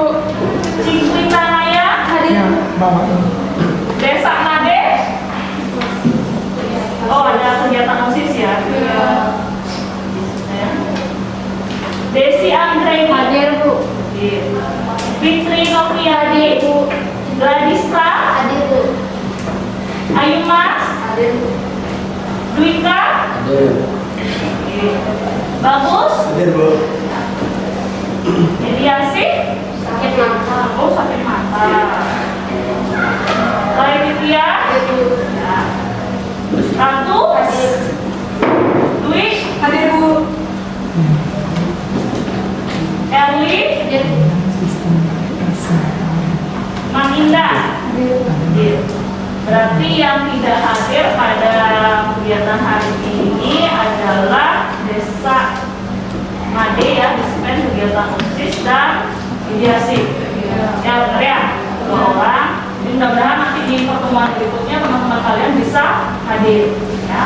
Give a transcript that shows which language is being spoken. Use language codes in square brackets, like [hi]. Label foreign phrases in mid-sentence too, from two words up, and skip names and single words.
[id] Cingkwita Naya, Hadir. Desa Nade. Oh, ada kegiatan OSIS ya. Desi Anggreni, Hadir Bu. Fitri Noviadi, Gladista, Hadir Bu. Ayu Mas, Hadir Bu. Dwika, Bagus, Ediasi, Sakit mata. oh sakit mata. Laetitia, ya. Ratu, Dwi, Hadir Bu. Erli, Hadir Bu. Maninda. Hadir. Berarti yang tidak hadir pada kegiatan hari ini adalah Desa Made ya, disiplin kegiatan OSIS dan mediasi. Ya benar ya, 2 orang. Jadi mudah-mudahan nanti di pertemuan berikutnya teman-teman kalian bisa hadir ya.